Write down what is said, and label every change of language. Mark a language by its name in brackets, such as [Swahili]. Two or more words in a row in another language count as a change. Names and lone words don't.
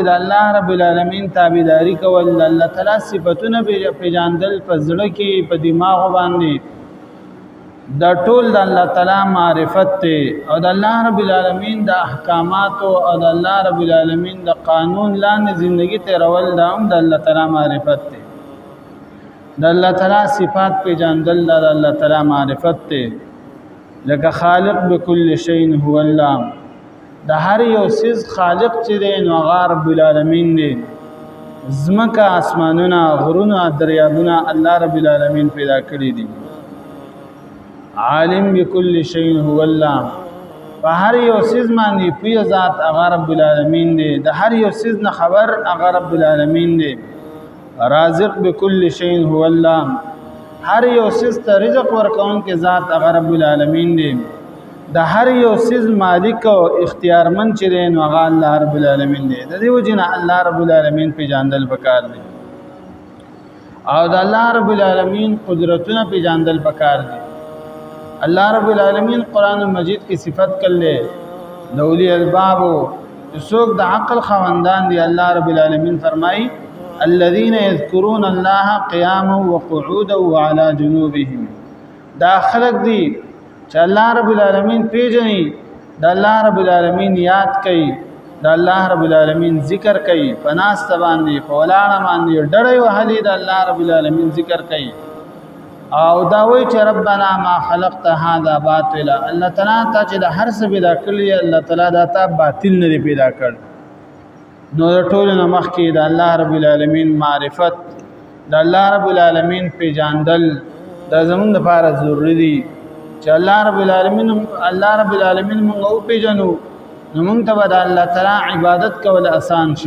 [Pashto] د الله رب العالمین تابعداري کول، د الله تعالی صفاتونه پیژندل په زړه کې، په دماغ باندې، دا ټول د الله تعالی معرفت ته، او د الله رب العالمین د احکامات او د الله رب العالمین د قانون لاندې ژوندۍ تیرول دا هم د الله تعالی معرفت ته. د الله تعالی صفات پیژندل د الله تعالی معرفت ته. [Arabic] لکه خالق بكل شيء هو الله، [Pashto] د هر یو سیز خالق چې دی نو هغه رب العالمین دی. ځمکه، اسمانونه، غرونه، دریابونه الله رب العالمین پیدا کړي دي. [Arabic] عالم بكل شيء هو الله، [Pashto] په هر یو سیز باندې پوهه ذات هغه رب العالمین دی. د هر یو سیز نه خبر هغه رب العالمین دی. [Arabic] رازق بكل شيء هو الله، [Pashto] هر یو سیز ته رزق ورکون کې ذات هغه رب العالمین دی. د هر یو سیز مالک او اختیارمن چې دی نو هغه الله رب العالمین دی. د دې وجه نه الله رب العالمین پیژندل پکار دی، او د الله رب العالمین قدرتونه پیژندل پکار دی. الله رب العالمین قرآن مجید کی صفت کړل د [Arabic] اولی الباب، [Pashto] څوک د عقل خوندان دی. [Arabic] الله رب العالمین فرمایي الذين يذكرون الله قياما وقعودا وعلى جنوبهم، [Pashto] دا خلق دی چې الله رب العالمین پیژني، د الله رب العالمین یاد کوي، د الله رب العالمین ذکر کوي، په ناسته باندې، په ولاړه باندې ډړې وهلي د الله رب العالمین ذکر کوي، او دا وایي چې [Arabic] ربنا ما خلقت هذا باطلا، [Pashto] الله تعالی ته چې د هر څه پیدا کړی، الله تعالی دا ته باطل نه پیدا کړ. نو ټول نه مخکې د الله رب العالمین معرفت، د الله رب العالمین پیژندل دا زموږ لپاره ضروري دي چې الله رب العالمین موږ او پیژنو، نو موږ ته د الله تعالی عبادت کول آسان شي.